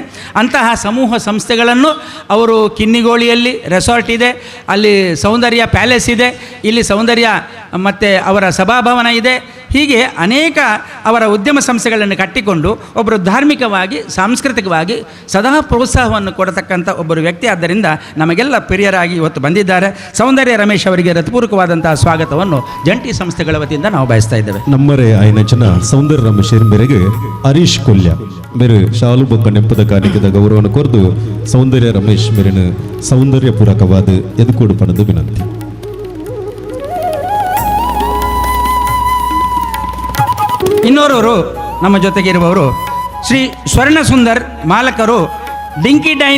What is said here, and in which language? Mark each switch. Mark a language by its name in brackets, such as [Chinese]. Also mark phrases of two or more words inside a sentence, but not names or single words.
[Kannada] ಅಂತಹ ಸಮೂಹ ಸಂಸ್ಥೆಗಳನ್ನು ಅವರು ಕಿನ್ನಿಗೋಳಿಯಲ್ಲಿ ರೆಸಾರ್ಟ್ ಇದೆ, ಅಲ್ಲಿ ಸೌಂದರ್ಯ ಪ್ಯಾಲೇಸ್ ಇದೆ, ಇಲ್ಲಿ ಸೌಂದರ್ಯ ಮತ್ತು ಅವರ ಸಭಾಭವನ ಇದೆ, ಹೀಗೆ ಅನೇಕ ಅವರ ಉದ್ಯಮ ಸಂಸ್ಥೆಗಳನ್ನು ಕಟ್ಟಿಕೊಂಡು ಒಬ್ಬರು ಧಾರ್ಮಿಕವಾಗಿ ಸಾಂಸ್ಕೃತಿಕವಾಗಿ ಸದಾ ಪ್ರೋತ್ಸಾಹವನ್ನು ಕೊಡತಕ್ಕಂಥ ಒಬ್ಬರು ವ್ಯಕ್ತಿ. ಆದ್ದರಿಂದ ನಮಗೆಲ್ಲ ಪ್ರಿಯರಾಗಿ ಇವತ್ತು ಬಂದಿದ್ದಾರೆ. ಸೌಂದರ್ಯ ರಮೇಶ್ ಅವರಿಗೆ ಹೃತ್ಪೂರ್ವಕವಾದಂತಹ ಸ್ವಾಗತವನ್ನು ಜಂಟಿ ಸಂಸ್ಥೆಗಳ ವತಿಯಿಂದ ನಾವು ಬಯಸ್ತಾ ಇದ್ದೇವೆ. [Tulu] ನಮ್ಮರೆ ಆಯ್ನ ಜನ ಸೌಂದರ್ಯ ರಮೇಶ್ ಮೇರೆಗೆ ಹರೀಶ್ ಕೊಲ್ಯ ಮೇರೆ ಶಾಲು ಬೊಕ್ಕ ನೆಂಪದ ಕಾಣಿಕೆದ ಗೌರವವನ್ನು ಕೊರೆದು ಸೌಂದರ್ಯ ರಮೇಶ್ ಮೇರಿನ ಸೌಂದರ್ಯ ಪೂರಕವಾದ ಎದುಕೂಡು ಪಣದು ವಿನಂತಿ. [Kannada] ಇನ್ನೋರವರು ನಮ್ಮ ಜೊತೆಗೆ ಇರುವವರು ಶ್ರೀ ಸ್ವರ್ಣ ಸುಂದರ್, ಮಾಲಕರು ಡಿಂಕಿ ಡೈನ್.